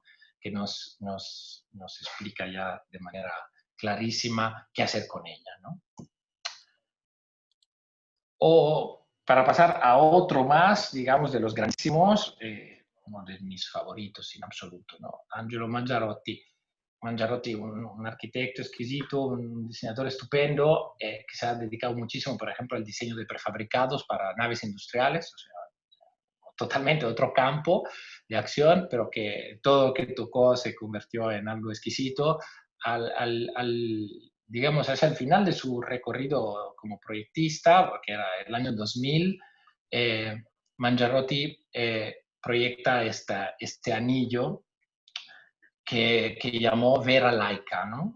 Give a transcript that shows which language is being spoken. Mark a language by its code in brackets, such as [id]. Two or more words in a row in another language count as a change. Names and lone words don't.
[es] Que nos explica ya de manera clarísima qué hacer con ella, ¿no? O para pasar a otro más, digamos, de los grandísimos, uno de mis favoritos en absoluto, ¿no? Angelo Mangiarotti. Mangiarotti, un arquitecto exquisito, un diseñador estupendo, que se ha dedicado muchísimo, por ejemplo, al diseño de prefabricados para naves industriales, o sea, totalmente otro campo de acción, pero que todo lo que tocó se convirtió en algo exquisito. Digamos, hacia el final de su recorrido como proyectista, porque era el año 2000, Mangiarotti proyecta este anillo que llamó Vera Laica, ¿no?